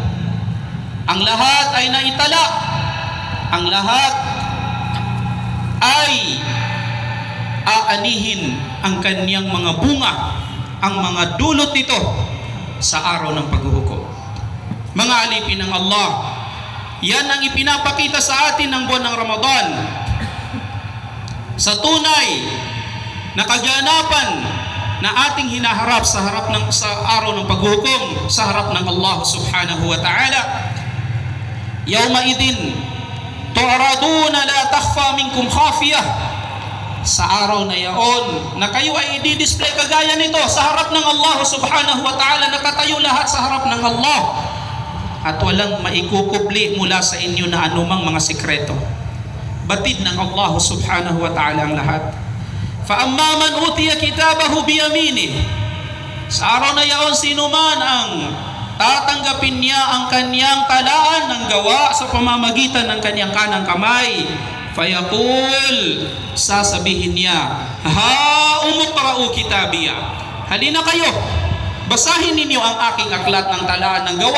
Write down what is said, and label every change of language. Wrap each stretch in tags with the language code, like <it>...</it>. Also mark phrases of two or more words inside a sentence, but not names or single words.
<tl>Ang lahat ay naitala, ang lahat ay aanihin ang kanyang mga bunga, ang mga dulot nito sa araw ng paghuhukom. Mga alipin ng Allah, yan ang ipinapakita sa atin ng buwan ng Ramadan. Sa tunay na kaganapan na ating hinaharap sa araw ng paghukom, sa harap ng Allah</tl> <ar>سبحانه وتعالى. يومئذ تعرضون لا تخفى منكم خافية.</ar> <tl>Sa araw na yaon na kayo ay i-display kagaya nito sa harap ng Allah</tl> <ar>سبحانه وتعالى,</ar> <tl>nakatayo lahat sa harap ng Allah at walang maikukubli mula sa inyo na anumang mga sikreto. Batid ng Allah</tl> <ar>سبحانه وتعالى</ar> <tl>ang lahat.</tl> <ar>فَأَمَّا مَنْ أُوتِيَ كِتَابَهُ بِيَمِينِهِ.</ar> <tl>Sa araw na yaon, sino man ang tatanggapin niya ang kanyang talaan ng gawa sa pamamagitan ng kanyang kanang kamay, fayaqul, sasabihin niya,</tl> <ar>هاؤم اقرءوا كتابيه.</ar> <tl>Halina kayo, basahin ninyo ang aking aklat ng talaan ng gawa.</tl>